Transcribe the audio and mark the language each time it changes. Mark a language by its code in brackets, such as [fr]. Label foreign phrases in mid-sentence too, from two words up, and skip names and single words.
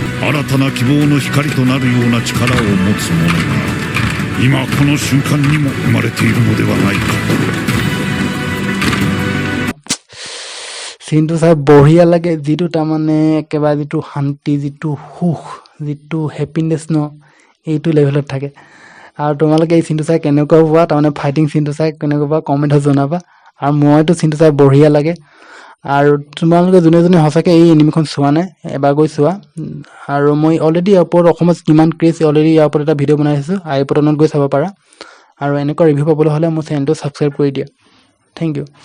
[ja] 新たな希望の光となるような力を持つ者が今この瞬間にも生まれているのではないか。 [as] চিনটো চাই বঢ়িয়া লাগে যিটো তাৰমানে একেবাৰে যিটো শান্তি যিটো সুখ যিটো হেপিনেছ ন এইটো লেভেলত থাকে আৰু তোমালোকে এই চিনটো চাই কেনেকুৱা পোৱা তাৰমানে ফাইটিং চিনটো চাই কেনেকুৱা পোৱা কমেণ্টত জনাবা আৰু মইতো চিনটো চাই বঢ়িয়া লাগে আৰু তোমালোকে যোনে যোনে সঁচাকৈ এই এনিমিখন চোৱা নাই এবাৰ গৈ চোৱা আৰু মই অলৰেডি ইয়াৰ ওপৰত অসমত কিমান ক্ৰেজ অলৰেডি ইয়াৰ ওপৰত এটা ভিডিঅ' বনাই আছোঁ [en] i button [as] গৈ চাব পাৰা আৰু এনেকুৱা ৰিভিউ পাবলৈ হ'লে মোৰ চেনেলটো ছাবস্ক্ৰাইব কৰি দিয়া [en] thank you